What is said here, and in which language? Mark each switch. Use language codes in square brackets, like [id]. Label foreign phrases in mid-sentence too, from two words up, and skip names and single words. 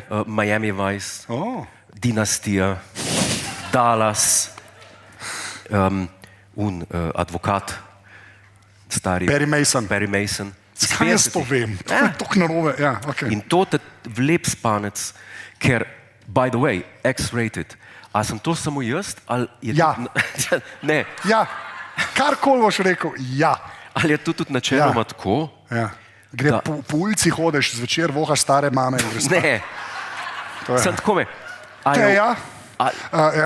[sl] Miami Vice, Oh. Dinastija, Dallas, advokat, stari Perry Mason. Perry Mason. Kaj jaz to vem? To je tako narobe. Ja, okay. In to te vlep spanec, ker, [en] by the way, X-rated. [sl] A sem to samo jaz? Ali je Ja. tudi, ne. Ja, karkoli boš rekel, ja. Ali je to tudi načeloma tako? Ja. Gre Da. po ulici hodeš, zvečer vohaš stare mame. In greš spat. Ne, To je. sem tako me. A je- Teja? a- Ja.